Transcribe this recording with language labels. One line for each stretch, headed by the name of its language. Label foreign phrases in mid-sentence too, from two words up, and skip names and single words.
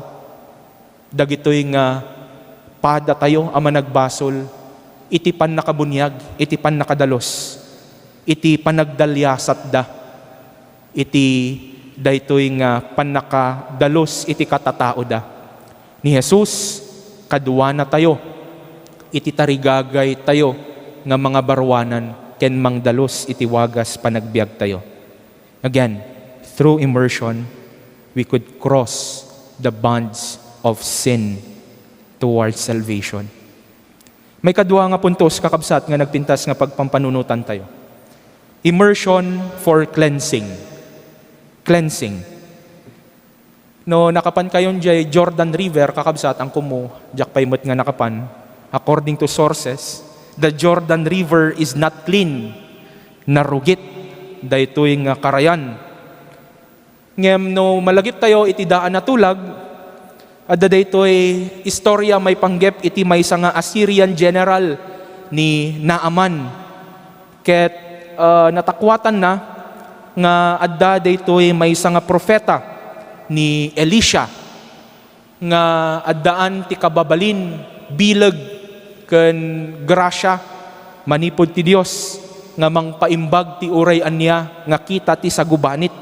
Iloko: Dagitoy nga pada tayo ang managbasol, iti pan nakabunyag, iti pan nakadalos, iti panagdalyasat da, iti daytoy nga pan nakadalos, iti katatao da. Ni Jesus, kadwa na tayo, iti tarigagay tayo, nga mga barwanan, ken mangdalos iti wagas panagbiag tayo.
English: Again, through immersion, we could cross the bonds of sin towards salvation.
Iloko: May kadwa nga puntos kakabsat nga nagpintas nga pagpampanunutan tayo.
English: Immersion for cleansing. Cleansing.
Iloko: No nakapan kayon jay Jordan River kakabsat ang kumo, jak paimot nga nakapan.
English: According to sources, the Jordan River is not clean.
Iloko: Narugit daytoy nga karayan. Ngem no malagip tayo iti daan na tulag, adda daytoy istorya may panggep iti maysa nga
English: Assyrian general
Iloko: ni Naaman. Ket natakwatan na nga adda daytoy maysa nga propeta ni Elisha nga addaan ti kababalin bilag ken grasya manipod ti Dios nga mangpaimbag ti uray anya nga kita ti sagubanit.